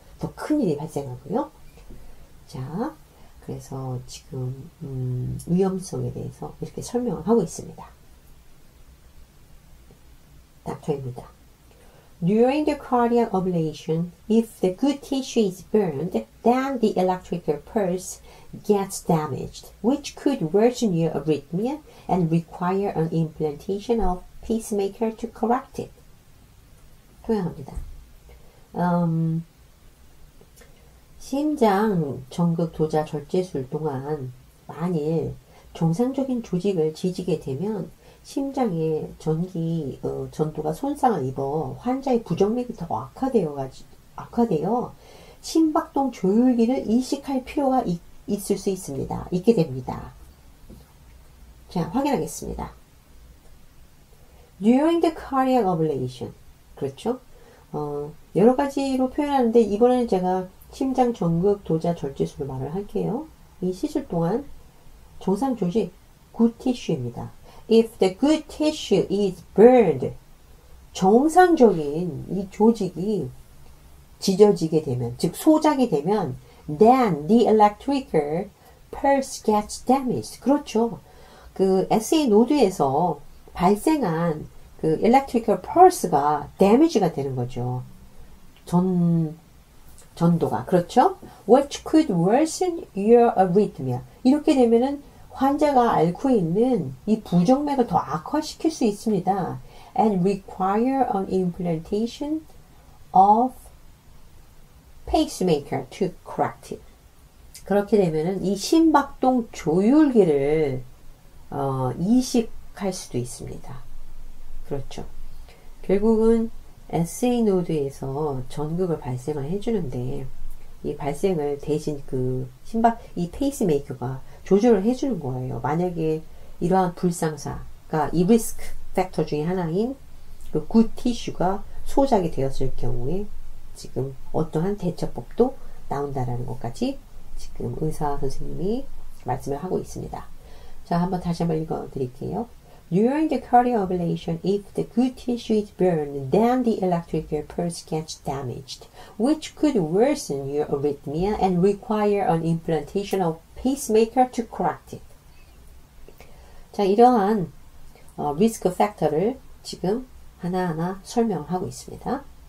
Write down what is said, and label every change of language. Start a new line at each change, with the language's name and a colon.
Korean: 더 큰일이 발생하고요. 자, 그래서 지금 위험성에 대해서 이렇게 설명을 하고 있습니다. 닥터입니다.
English: During the cardiac ablation, if the good tissue is burned, then the electrical pulse gets damaged, which could worsen your arrhythmia and require an implantation of pacemaker to correct it.
Korean: 통역합니다. 심장 전극 도자 절제술 동안 만일 정상적인 조직을 지지게 되면 심장의 전도가 손상을 입어 환자의 부정맥이 더 악화되어 심박동 조율기를 이식할 필요가 있을 수 있습니다. 있게 됩니다. 자, 확인하겠습니다.
English: During the cardiac ablation.
Korean: 그렇죠? 여러 가지로 표현하는데 이번에는 제가 심장 전극 도자 절제술을 말을 할게요. 이 시술 동안 정상 조직 good tissue입니다.
English: If the good tissue is burned,
Korean: 정상적인 이 조직이 지져지게 되면, 즉 소작이 되면,
English: then the electrical pulse gets damaged.
Korean: 그렇죠. 그 SA 노드에서 발생한 그 electrical pulse가 damage가 되는 거죠. 전도가. 그렇죠?
English: Which could worsen your arrhythmia.
Korean: 이렇게 되면은 환자가 앓고 있는 이 부정맥을 더 악화시킬 수 있습니다.
English: And require an implantation of pacemaker to correct it.
Korean: 그렇게 되면은 이 심박동 조율기를 이식할 수도 있습니다. 그렇죠. 결국은 SA 노드에서 전극을 발생을 해주는데 이 발생을 대신 이 페이스메이커가 조절을 해주는 거예요. 만약에 이러한 불상사가 이 리스크 팩터 중에 하나인 그 굿 티슈가 소작이 되었을 경우에 지금 어떠한 대처법도 나온다라는 것까지 지금 의사 선생님이 말씀을 하고 있습니다. 자, 다시 한번 읽어 드릴게요.
English: During the cardiac ablation, if the good tissue is burned, then the electrical pulse gets damaged, which could worsen your arrhythmia and require an implantation of pacemaker to correct it.
Korean: 자, 이러한 리스크 팩터를 지금 하나하나 설명을 하고 있습니다.